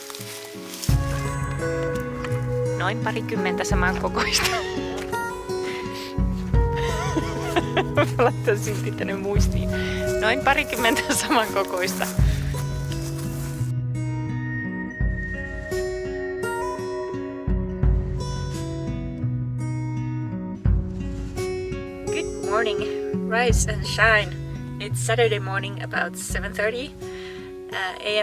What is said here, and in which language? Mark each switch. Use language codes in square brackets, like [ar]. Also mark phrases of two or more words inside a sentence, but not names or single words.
[fi] Noin parikymmentä samankokoista. Mä laitan silti tänne muistiin. Noin parikymmentä samankokoista. [en] Good morning, rise and shine. It's Saturday morning about 7:30 a.m.